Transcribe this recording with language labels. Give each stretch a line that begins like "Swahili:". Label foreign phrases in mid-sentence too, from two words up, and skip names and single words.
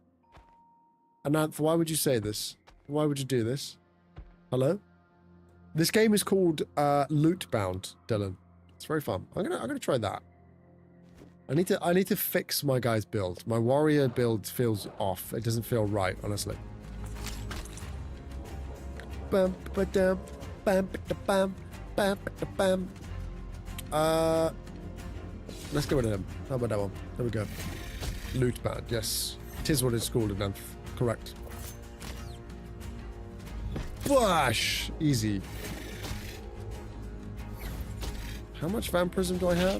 English: Ananth, why would you say this? Why would you do this? Hello? This game is called Lootbound, Dylan. It's very fun. I'm gonna try that. I need to fix my guy's build. My warrior build feels off. It doesn't feel right, honestly. Bam ba dam, bam ba bam, bam ba bam. Let's get rid of him. How about that one? There we go. Lootbound, yes. It is what it's called, Ananth. Correct. Flash! Easy. How much vampirism do I have?